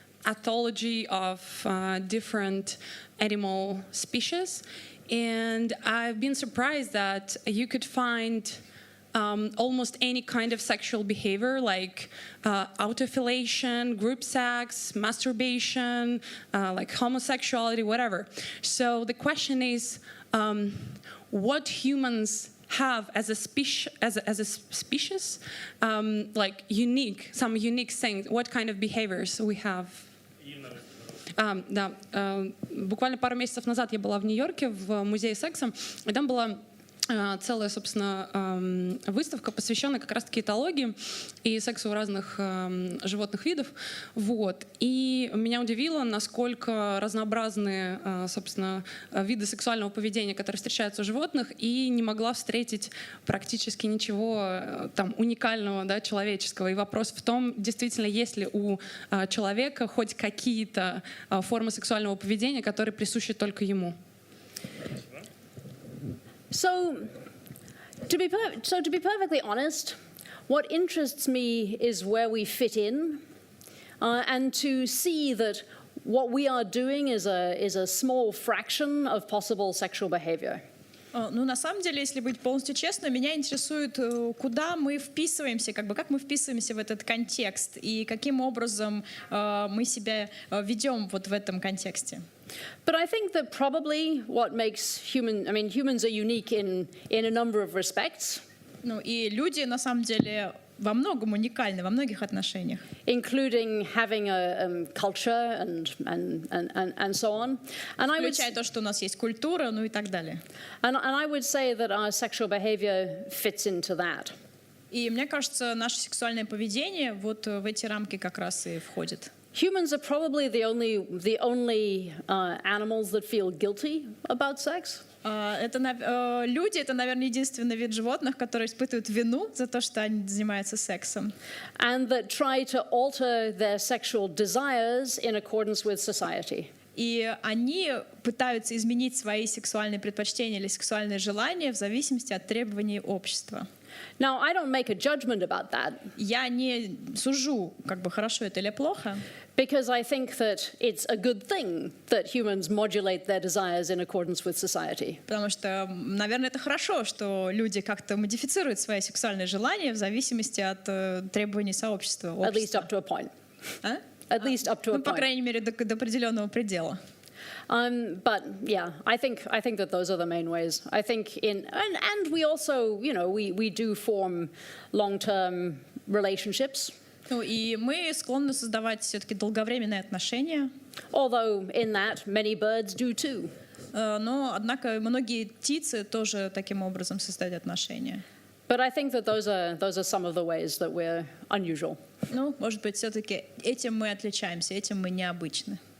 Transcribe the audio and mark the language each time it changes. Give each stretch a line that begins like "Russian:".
English: ethology of different animal species, and I've been surprised that you could find almost any kind of sexual behavior, like autofellation, group sex, masturbation, like homosexuality, whatever. So the question is, what humans have as a species, like some unique things. What kind of behaviors we have?
Russian: Да, буквально пару месяцев назад я была в Нью-Йорке в музее секса, и там была целая, собственно, выставка, посвященная как раз-таки этологии и сексу разных животных видов. Вот. И меня удивило, насколько разнообразные, собственно, виды сексуального поведения, которые встречаются у животных, и не могла встретить практически ничего там уникального, да, человеческого. И вопрос в том, действительно, есть ли у человека хоть какие-то формы сексуального поведения, которые присущи только ему.
English: So, to be perfectly honest, what interests me is where we fit in, and to see that what we are doing is a small fraction of possible sexual behavior.
Russian: Ну, на самом деле, если быть полностью честной, меня интересует, куда мы вписываемся, как мы вписываемся в этот контекст и каким образом мы себя ведем вот в этом контексте.
English: But I think that probably what makes humans are unique in a number of respects.
Russian: Ну, и люди, на самом деле, во многом уникальны, во многих отношениях.
English: Including having a culture and so on.
Russian: Включая то, что у нас есть культура, ну и так далее.
English: And I would say that our sexual behavior fits into that.
Russian: И мне кажется, наше сексуальное поведение вот в эти рамки как раз и входит.
English: Humans are probably the only animals that feel guilty about sex.
Russian: Люди — это, наверное, единственный вид животных, которые испытывают вину за то, что они занимаются сексом.
English: And that try to alter their sexual desires in accordance with society.
Russian: И они пытаются изменить свои сексуальные предпочтения или сексуальные желания в зависимости от требований общества.
English: Now, I don't make a judgment about that.
Russian: Я не сужу, хорошо это или плохо.
English: Because I think that it's a good thing that humans modulate their desires in accordance with society.
Russian: Потому что, наверное, это хорошо, что люди как-то модифицируют свои сексуальные желания в зависимости от требований сообщества.
English: At least up to a point. at least up to a
Russian: Ну, по
English: point.
Russian: крайней мере, до определенного предела.
English: But yeah, I think that those are the main ways. I think and we also, we do form long-term relationships.
Russian: Ну, и мы склонны создавать все-таки долговременные отношения.
English: Although in that many birds do too.
Russian: Но, однако, многие птицы тоже таким образом создают отношения.
English: But I think that those are some of the ways that we're unusual.
Russian: Ну, может быть, все-таки этим мы отличаемся, этим мы необычны.